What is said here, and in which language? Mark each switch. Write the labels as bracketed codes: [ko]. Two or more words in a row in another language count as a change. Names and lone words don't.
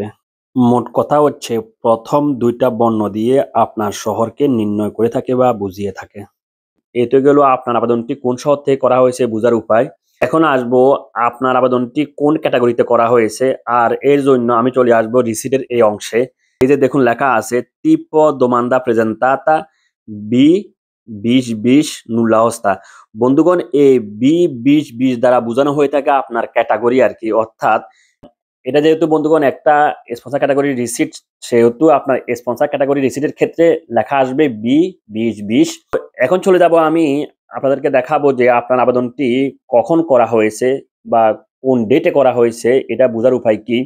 [bn] মোট কথা হচ্ছে প্রথম দুইটা বর্ণ দিয়ে আপনার শহরকে নির্ণয় করে থাকে বা বুঝিয়ে থাকে। এই তো গেল আপনার আবেদনটি কোন শহর থেকে করা হয়েছে বোঝার উপায়। এখন আসবো আপনার আবেদনটি কোন ক্যাটাগরিতে করা হয়েছে, আর এর জন্য আমি চলে আসবো রিসিটের এই অংশে। এই যে দেখুন লেখা আছে [it] tipo domanda presentata B2020 nulla osta। [bn] বন্ধুগণ এই B2020 দ্বারা বোঝানো হয়ে থাকে আপনার ক্যাটাগরি আর কি, অর্থাৎ এটা যেহেতু বন্ধুগণ একটা [en] sponsor category receipt, [bn] সেহেতু আপনার [en] sponsor category receiptের [bn] ক্ষেত্রে লেখা আসবে B2020। এখন চলে যাব আমি আপনাদেরকে দেখাবো যে আপনার আবেদনটি কখন করা হয়েছে বা কোন ডেটে করা হয়েছে এটা বোঝার উপায় কি।